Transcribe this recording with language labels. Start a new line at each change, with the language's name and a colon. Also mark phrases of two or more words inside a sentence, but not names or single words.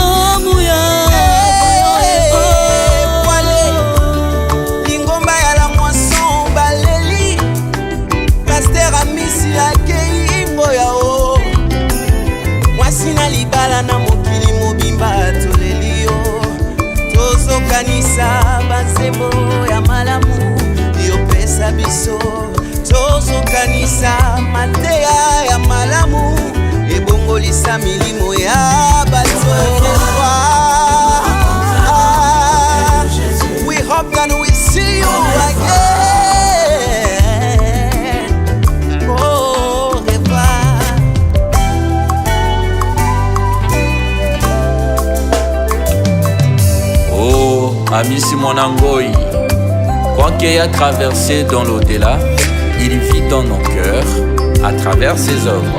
Lingala: Lingomba ya la moisson baleli Pasteur Amisi akei mboya o mwasi na libala na mokili mobimba toleli yo tozokanisa banzembo ya malamu yopesa biso tozokanisa mateya ya malamu ebongolisa milimo ya bato.
English: We hope that we see you again.
French: Au revoir. Oh, Amisi Mwanangoi, quoi qu'il ait traversé dans l'au-delà, il vit dans nos cœurs à travers ses œuvres.